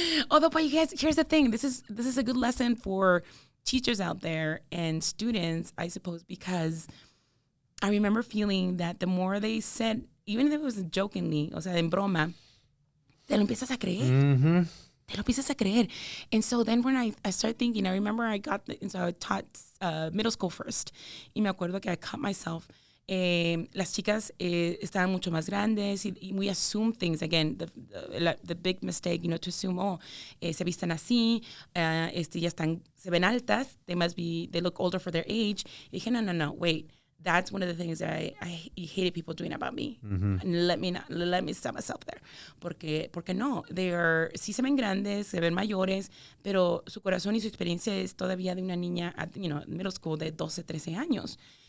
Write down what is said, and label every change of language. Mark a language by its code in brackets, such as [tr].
[en] Although, but you guys, here's the thing. This is a good lesson for teachers out there and students, I suppose, because I remember feeling that the more they said, even if it was jokingly, [es] o sea, en broma, te lo empiezas a creer. [en] Te lo empiezas a creer. And so then when I started thinking, I remember I taught middle school first. [es] Y me acuerdo que [en] I caught myself. [es] Las chicas estaban mucho más grandes y [en] we assume things. [es] Again, the big mistake, to assume, se visten así, ya se ven altas, they look older for their age. Y dije, no, wait. [en] That's one of the things that I hated people doing about me. And let me stop myself there. [es] Porque no, sí se ven grandes, se ven mayores, pero su corazón y su experiencia es todavía de una niña [en] at middle school [es] de 12, 13 años.